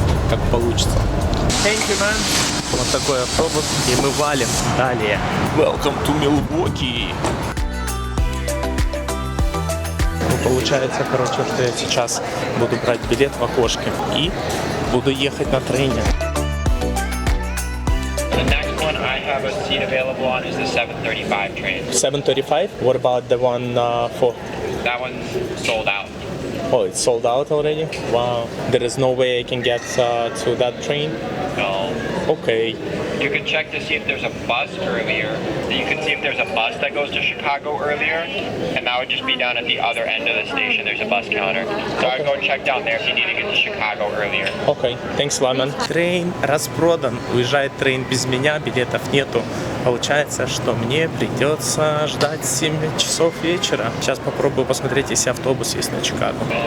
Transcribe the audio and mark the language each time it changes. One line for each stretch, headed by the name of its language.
Russian: Как получится.
English: Thank you, man.
Russian: Вот такой автобус, и мы валим далее.
English: Welcome to Milwaukee.
Russian: Получается, короче, что я сейчас буду брать билет в окошке и буду ехать на трейне.
English: The next one I have a seat available on is the 7:35 train. 7:35? What about the one for... That one's sold out. Oh, it's sold out already? Wow. There is no way I can get to that train? No. Okay. You can check to see if there's a bus earlier. You can see if there's a bus that goes to Chicago earlier, and that would just be down at the other end of the station. There's a bus counter. So I'd go check down there if you need to get to Chicago earlier. Okay. Thanks, Lemon.
Russian: Трейн распродан. Уезжает трейн без меня, билетов нету. Получается, что мне придется ждать 7 часов вечера. Сейчас попробую посмотреть, если автобус есть на Чикаго.